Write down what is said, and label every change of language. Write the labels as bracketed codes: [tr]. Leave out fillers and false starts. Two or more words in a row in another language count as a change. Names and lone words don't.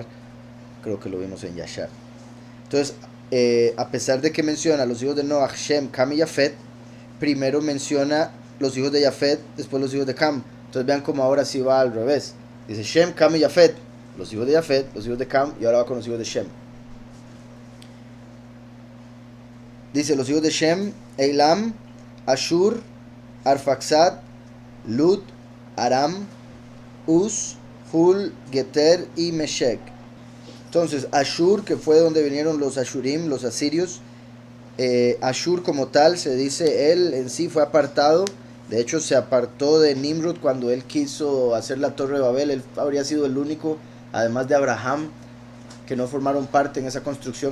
[es] Creo que lo vimos en Yashar. Entonces, a pesar de que menciona los hijos de Noah, Shem, Cam y Jafet, primero menciona los hijos de Jafet, después los hijos de Cam. Entonces vean cómo ahora sí va al revés. Dice Shem, Cam y Jafet, los hijos de Jafet, los hijos de Cam, y ahora va con los hijos de Shem. Dice los hijos de Shem: Eilam, Ashur, Arfaxad, Lud, Aram, Uz, Hul, Geter y Meshek. Entonces, Ashur, que fue donde vinieron los Ashurim, los asirios, Ashur como tal, se dice, él en sí fue apartado. De hecho, se apartó de Nimrod cuando él quiso hacer la Torre de Babel. Él habría sido el único, además de Abraham, que no formaron parte en esa construcción.